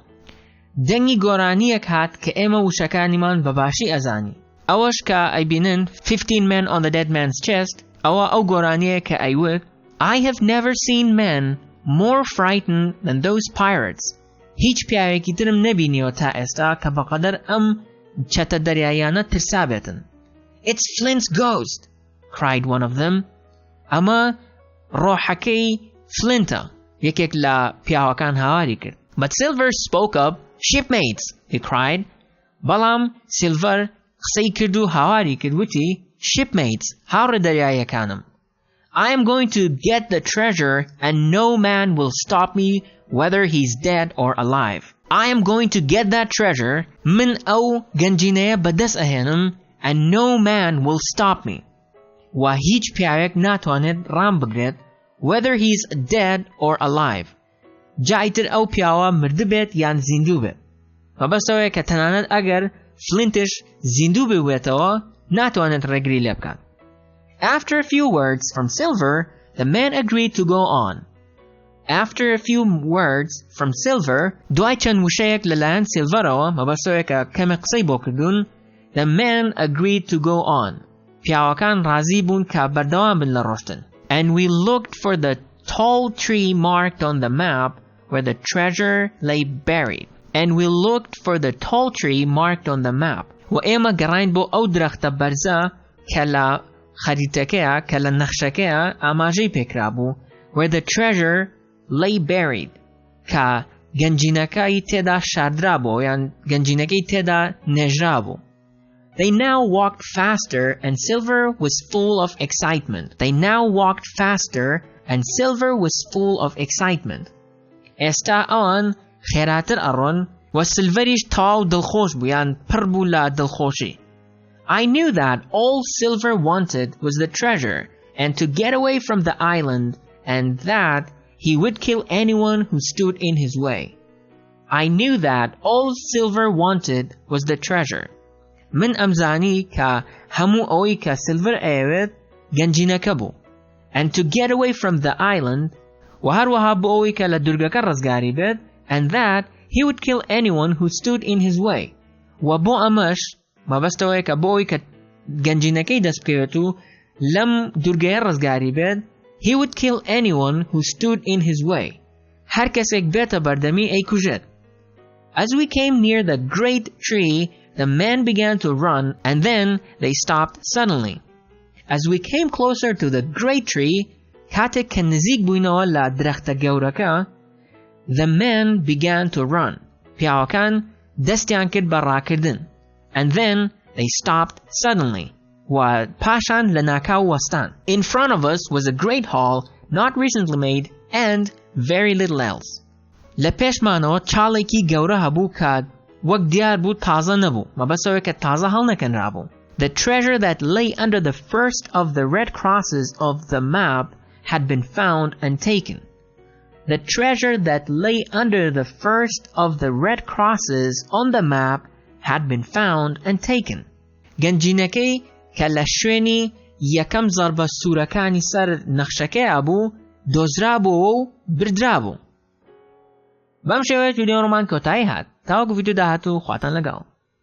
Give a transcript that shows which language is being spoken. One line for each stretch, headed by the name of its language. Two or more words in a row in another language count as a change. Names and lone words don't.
Central Kurdish: دەنگی گۆرانیەک هات کە ئێمە وشەکانیمان بەباشی ئەزانی. ئەوەش کە ئەیبینن
English: 15 men on the dead man's chest,
Central Kurdish: ئەوە ئەو گۆرانیە کە ئەیوت
English: I have never seen men more frightened than those pirates.
Central Kurdish: هیچ پیاوێکی ترم نەبینیەوە تا ئێستا کە بەقەدەر ئەم چەتە دەریایانە ترسا بێتن.
English: It's Flint's ghost, cried one of them.
Central Kurdish: ئەمە ڕۆحەکەی فلینتە, یەکێک لە پیاوەکان هاواری کرد.
English: But Silver spoke up. Shipmates, he cried.
Central Kurdish: بەڵام سیلڤەر قسەی کرد و هاواری کرد وتی Shipmates, هاوڕێ دەریایەکانم.
English: I am going to get the treasure and no man will stop me whether he's dead or alive. I am going to get that treasure,
Central Kurdish: من ئەو گەنجینەیە بەدەست ئەهێنم,
English: and no man will stop me.
Central Kurdish: و هیچ پیاوێک ناتوانێت ڕام بگرێت
English: whether he's dead or alive.
Central Kurdish: جایتر ئەو پیاوە مرد بێت یان زیندوو بێت. مەبەستەوەیە کە تەنانەت ئەگەر فلینتش زیندوو ببێتەوە ناتوانێت ڕێگری لێ بکات.
English: After a few words from Silver, the man agreed to go on. After a few words from Silver,
Central Kurdish: دوای چەند وشەیەک لەلایەن سیلڤەرەوە, مەبەستەوەیە کە کەمێک قسەی بۆ کردوون,
English: the man agreed to go on.
Central Kurdish: پیاوەکان ڕازی بوون کە بەردەوام بن لە ڕۆشتن.
English: And we looked for the tall tree marked on the map where the treasure lay buried. And we looked for the tall tree marked on the map.
Central Kurdish: و ئێمە گەڕاین بۆ ئەو درەختە بەرزە کە لە خەریتەکەیە, کە لە نەخشەکەیە ئاماژەی پێکرا بوو,
English: where the treasure lay buried,
Central Kurdish: کە گەنجینەکەی تێدا شاردرا بوو یان گەنجینەکەی تێدا نێژرا بوو.
English: They now walked faster and Silver was full of excitement. They now walked faster and Silver was full of excitement.
Central Kurdish: ئێستا ئەوان خێراتر ئەڕۆن و سیلڤەریش تاو دڵخۆش بوو یان پڕ بوو لە دڵخۆشی.
English: I knew that all Silver wanted was the treasure and to get away from the island, and that he would kill anyone who stood in his way. I knew that all Silver wanted was the treasure.
Central Kurdish: من ئەمزانی کە هەموو ئەوەی کە سیلڤەر ئەیەوێت گەنجینەکە بوو.
English: And to get away from the island,
Central Kurdish: و هەروەها بۆ ئەوەی کە لە دورگەکە ڕزگاری بێت,
English: and that he would kill anyone who stood in his way.
Central Kurdish: و بۆ ئەمەش مەبەستەوەیە کە بۆ ئەوەی کە گەنجینەکەی دەست بکەوێت و لەم دورگەیە ڕزگاری بێت,
English: he would kill anyone who stood in his way.
Central Kurdish: هەر کەسێک بێتە بەردەمی ئەیکوژێت.
English: As we came near the great tree, the men began to run, and then they stopped suddenly. As we came closer to the great tree,
Central Kurdish: کاتێک کە نزیک بووینەوە لە درەختە گەورەکە,
English: the men began to run.
Central Kurdish: پیاوەکان دەستیان کرد بە ڕاکردن.
English: And then they stopped suddenly.
Central Kurdish: و پاشان لە ناکاو وەستان.
English: In front of us was a great hall, not recently made, and very little else.
Central Kurdish: لە پێشمانەوە چاڵێکی گەورە هەبوو کە وەک دیار بوو تازە نەبوو, مەبەستەوەیە کە تازە هەڵنەکەنرا بوو.
English: The treasure that lay under the first of the red crosses of the map had been found and taken. The treasure that lay under the first of the red crosses on the map had been found and taken.
Central Kurdish: گەنجینەکەی کە لە شوێنی یەکەم زەربە سوورەکانی سەر نەخشەکەیە بوو دۆزرا بووە و بردرا بوو. بەم شێوەیە ویدیۆ ڕۆمان کۆتایی هات. تاوەکو ویدیۆ داهاتوو خواتان لەگەڵ.